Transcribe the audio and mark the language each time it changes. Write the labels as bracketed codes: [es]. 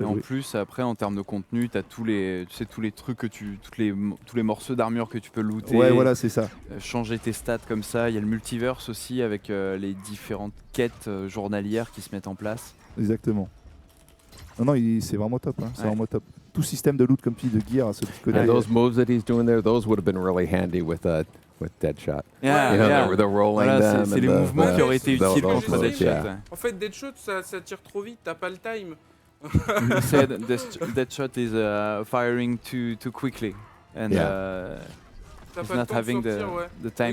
[fr] Et en plus, après, en termes de contenu, tu as tous les trucs que tous les morceaux d'armure que tu peux looter. Ouais, voilà, c'est ça. Changer tes stats comme ça. Il y a le multiverse aussi avec les différentes quêtes journalières qui se mettent en place. Exactement. Non, c'est vraiment top. Hein. C'est vraiment top. Tout système de loot comme tu dis, de gear, ce petit côté. [en] And those moves that he's doing there, those would have been really handy with Deadshot. The rolling them. [fr] C'est les mouvements qui auraient été utiles contre Deadshot. En fait, Deadshot, ça tire trop vite, t'as pas le time. [en] He said Deadshot is firing too quickly. And he's not having the time.